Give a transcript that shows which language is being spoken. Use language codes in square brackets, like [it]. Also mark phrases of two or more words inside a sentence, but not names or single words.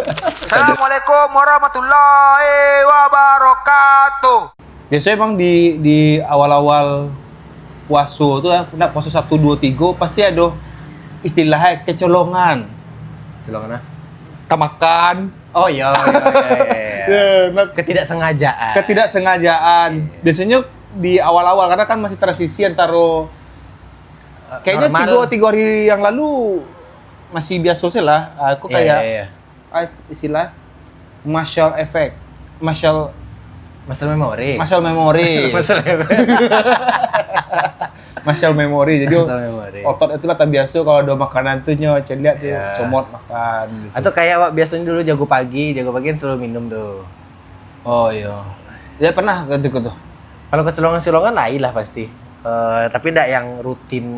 [ar] السلام عليكم ورحمة الله وبركاته. [id] Biasanya emang di awal-awal puasa tuh nak puasa 1 2 3 pasti ada istilahnya kecolongan. Celongan ah? Tamakan. Oh iya. Ketidaksengajaan. Biasanya di awal-awal karena kan masih transisi antara kayaknya 3 hari yang lalu masih biasa sih lah. Aku kayak istilah [en] muscle effect, muscle memory. Muscle memory. [id] Jadi otot itu lah tak biasa kalau ada makanan tuh lihat tuh comot makan gitu. Atau kayak wak biasanya dulu jago pagi kan selalu minum tuh. Oh iya. Ya pernah gitu tuh. Kalau kecolongan-colongan lain lah pasti. Tapi enggak yang rutin